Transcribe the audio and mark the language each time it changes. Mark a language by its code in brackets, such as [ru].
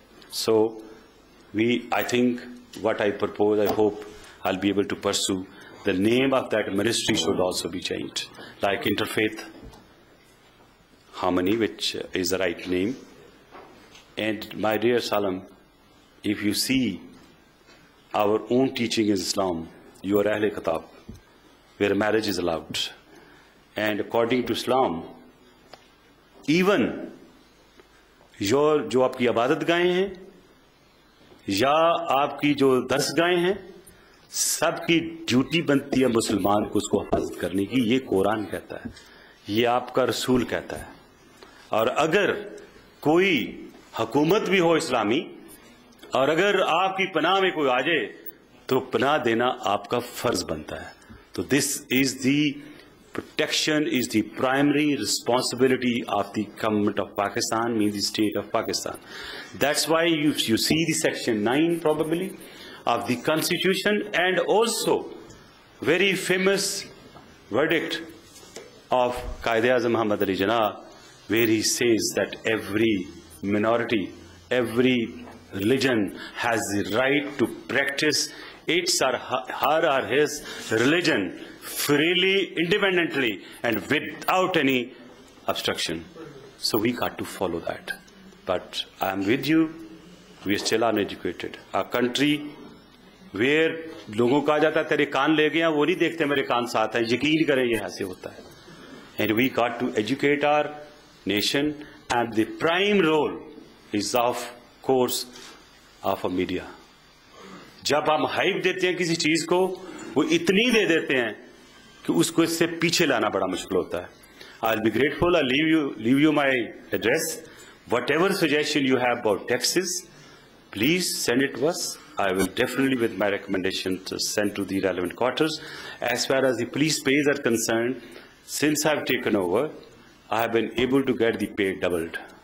[en] So I think what I propose, I hope I'll be able to pursue, the name of that ministry should also be changed, like Interfaith Harmony, which is the right name. And my dear Salam, if you see our own teaching in Islam, you are Ahle Kitab, where marriage is allowed. And according to Islam, even [hi] जो आपकी इबादत गाहें हैं या आपकी जो दर्स गाहें हैं, सबकी duty बनती है मुसलमान को उसको हिफाजत करने की. ये कुरान कहता है, ये आपका रसूल कहता है. और अगर कोई हुकूमत भी हो इस्लामी, और अगर आपकी पनाह में कोई आ जाए, तो पनाह देना आपका फर्ज बनता है. [en] तो this is the protection is the primary responsibility of the government of Pakistan, means the state of Pakistan. That's why you see the section 9 probably of the constitution, and also very famous verdict of Qaid-e-Azam Muhammad Ali Jinnah, where he says that every minority, every religion has the right to practice its or her or his religion freely, independently, and without any obstruction. So we got to follow that. But I am with you, we are still uneducated. A country where [hi] लोगों को कहा जाता है तेरे कान ले गया, वो नहीं देखते मेरे कान साथ है, यकीन करें ये ऐसे होता है. [en] And we got to educate our nation, and the prime role is of course of a media. [hi] जब हम हाइप देते हैं किसी चीज को, वो इतनी दे देते हैं कि उसको इससे पीछे लाना बड़ा मुश्किल होता है. [en] I'll be grateful. I'll leave you my address. Whatever suggestion you have about taxes, please send it to us. I will definitely, with my recommendation, to send to the relevant quarters. As far as the police pays are concerned, since I've taken over, I have been able to get the pay doubled.